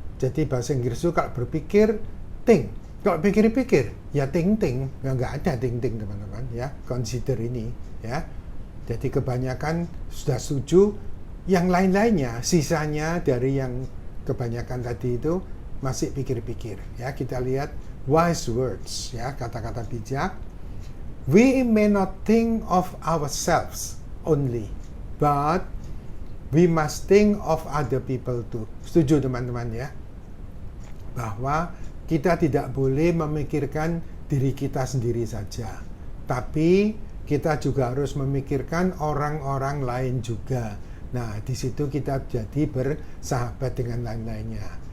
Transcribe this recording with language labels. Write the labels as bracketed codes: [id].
[id] Jadi bahasa Inggris itu kalau berpikir think, kalau pikir-pikir ya think, nggak ada think teman-teman ya, consider ini ya. Jadi kebanyakan sudah setuju, yang lain-lainnya, sisanya dari yang kebanyakan tadi itu masih pikir-pikir. Ya, kita lihat wise words, ya, kata-kata bijak. [en] We may not think of ourselves only, but we must think of other people too. [id] Setuju teman-teman ya? Bahwa kita tidak boleh memikirkan diri kita sendiri saja, tapi kita juga harus memikirkan orang-orang lain juga. Nah, di situ kita jadi bersahabat dengan lain-lainnya.